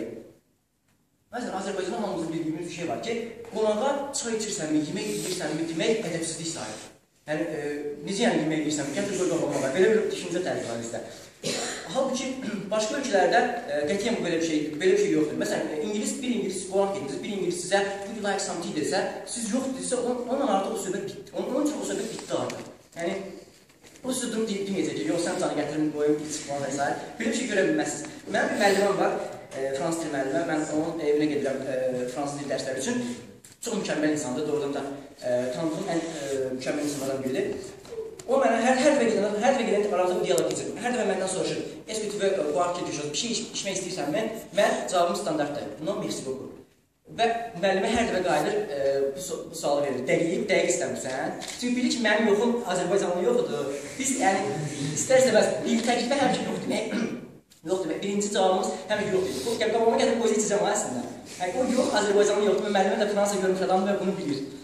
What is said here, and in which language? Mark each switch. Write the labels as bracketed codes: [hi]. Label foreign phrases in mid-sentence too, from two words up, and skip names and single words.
[az] Məsələn, Azərbaycanda hamımızın bildiyimiz bir şey var ki, qonağa çay içirsənmi, yemək yeyirsənmi demək ədəbsizlik sayılır. Yəni, necə yəni yemək yeyirsənmi, gətir qoyda qonağa, belə bir düşüncə tərif var bizdə. Halbuki, başqa ölkələrdə qətiyyən belə bir şey yoxdur. Məsələn, bir İngilis qonaq getirir, bir İngilis sizə [en] would you like something [az] desə, siz yox desə, onunla artıq o söhbət bitdi. Onun üçün o söhbət bitdi artıq. Yəni, o sizə durub deməyəcək ki, yox, sən canı gətirin, qoyun, iç falan və s. Belə bir şey görə bilməzsiniz. Mənim bir müəlliməm var, fransız dil müəllimə, mən onun evinə gedirəm fransız dil dərsləri üçün. Çox mükəmməl insandır, doğrudan da tanıdığım ən mükəmməl insanlardan biridir. O mənə hər dəfə gedən aramızda bir diyalog keçir. Hər dəfə məndən soruşur, [fr] est-ce que tu veux boire quelque chose? [az] Bir şey içmək istəyirsənmi? Mən cavabım standartdır. [fr] Non, merci beaucoup. [az] Və müəllimə hər dəfə qayıdır, bu sualı verir. Dəqiq istəmirsən? Çünki bilir ki, mənim yoxum Azərbaycanlı yoxdur. Biz, yəni, istər-istəməz, bir təklifə həmişə yox demək. Yox demək, birinci cavabımız həmişə yox deyil. Qabağıma gəlib qoysa içəcəm aslında. Yəni, o yox Azərbaycanlı yoxdur və müəllimə də Fransa görmüş adamdır və bunu bilir.